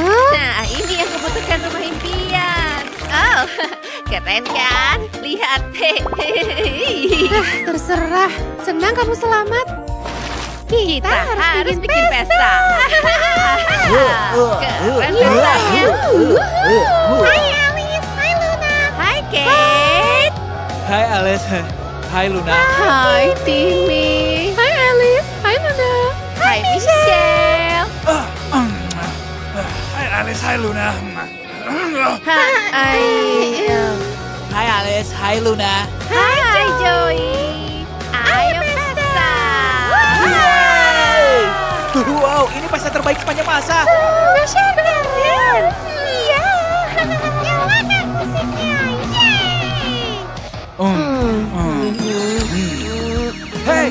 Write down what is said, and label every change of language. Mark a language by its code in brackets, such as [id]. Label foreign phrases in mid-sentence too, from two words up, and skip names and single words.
[id] Nah, ini yang kubutuhkan rumah impian. Oh, keren kan? Lihat. Terserah. Senang kamu selamat. Kita harus bikin pesta. Keren pestanya. Hai Alice, hai Luna. Hai, Kate. Hai Alice. Hai Luna. Hai, Timmy. Hai Alice, hai Luna. Hai, Michelle. Hai Alice, hai Luna. Hai. Hai Alice, hai Luna. Hai, Joey. Ayo pesta. Wow, ini pesta terbaik sepanjang masa. Dahsyat keren. Iya. Nyalakan musiknya. Yeay.